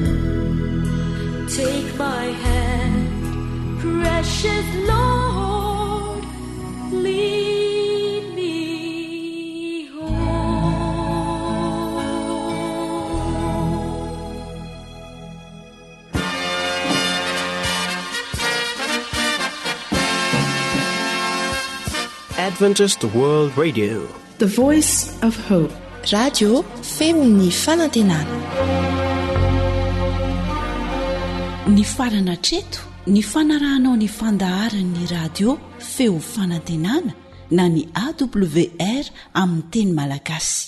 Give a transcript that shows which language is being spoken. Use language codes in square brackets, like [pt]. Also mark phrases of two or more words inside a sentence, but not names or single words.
[en] Take my hand, precious Lord, lead me home. Adventist World Radio. The Voice of Hope. [mg] Radio feony fanantenana. Ny farana treto ny fanarahanao ny fandaharan'ny radio feo fanantenana na ny AWR amin'ny teny malagasy.